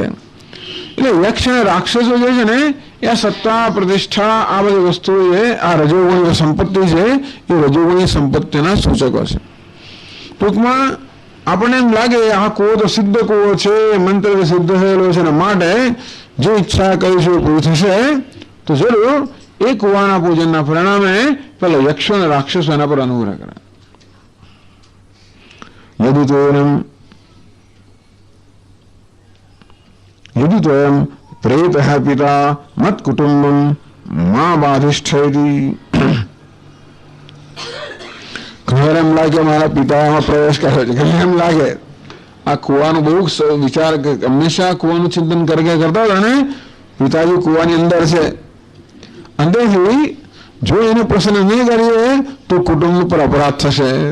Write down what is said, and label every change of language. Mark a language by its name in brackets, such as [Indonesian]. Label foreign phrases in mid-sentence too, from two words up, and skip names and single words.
[Gujarati] એટલે યક્ષ અને રાક્ષસો જે છે ને એ સત્તા, પ્રતિષ્ઠા, આ બધી વસ્તુઓ છે, આ રજોગુણી સંપત્તિ છે, એ રજોગુણી સંપત્તિના સૂચકો છે. ટૂંકમાં આપણને એમ લાગે આ કુવો તો સિદ્ધ કુવો છે, મંત્ર સિદ્ધ થયેલો છે, ને માટે જે ઈચ્છા કરીશું એ પૂરી થશે. તો જરૂર એ કુવાના પૂજનના પરિણામે પેલા યક્ષો અને રાક્ષસો એના પર અનુગ્રહ કરે. [Sanskrit] यदि त्वयं प्रेतः पिता मत कुटुंबं मां बाधिष्ठेति. [Gujarati] ઘર એમ લાગે મારા પિતામાં પ્રવેશ કર્યો છે, ઘર એમ લાગે આ કુવાનું બહુ વિચાર, હંમેશા કુવાનું ચિંતન કરતા હતા ને પિતાજી કુવાની અંદર છે. અંદરથી જો એને પ્રસન્ન નહીં કરીએ તો કુટુંબ પર અપરાધ થશે.